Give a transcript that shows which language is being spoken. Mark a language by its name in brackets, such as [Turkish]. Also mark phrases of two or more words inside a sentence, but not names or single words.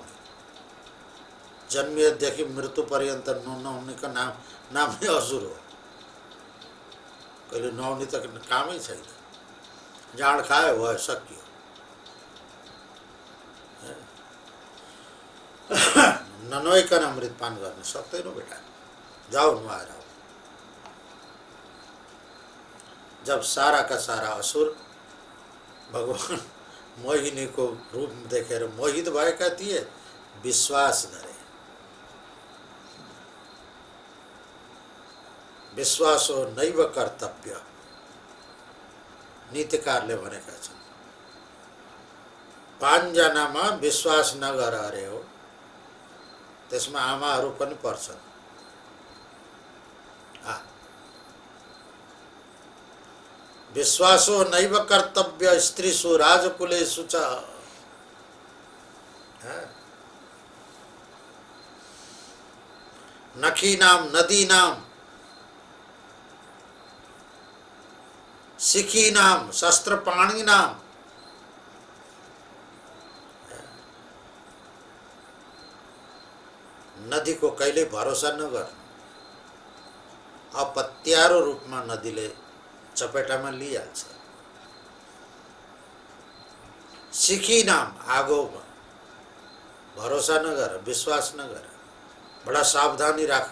[Nepali] जन्मिएदेखि मृत्यु पर्यन्त नुहाउनेको नामै असुर हो। कहिले नुहाउने त कामै छैन, जाँड खायो भयो, सकियो। ननुहाइकन अमृत पान गर्न सक्दैनौ बेटा, जाऊ नुहाएर आऊ। [Hindi] जब सारा का सारा [Nepali] असुर भगवान मोहिनी को रूप देखेर मोहित भएका थिए, विश्वास गरे। [Sanskrit] विश्वासो नैव कर्तव्य, [Nepali] नीतिकारले भनेका छन्। 5 जनामा विश्वास नगर अरे हो, त्यसमा आमाहरू पनि पर्छन्। [Sanskrit] विश्वासो नैव कर्तव्य स्त्रीषु राजकुलेषु च। नखीनाम नदीनाम शिखीनाम शस्त्रपाणिनाम। [Nepali] नदी को कहिले भरोसा नगर, अपत्यारो रूपमा नदीले चपेटामा लिइहाल्छ। सिखी नाम आगोमा भरोसा नगर, विश्वास नगर, बडा सावधानी राख।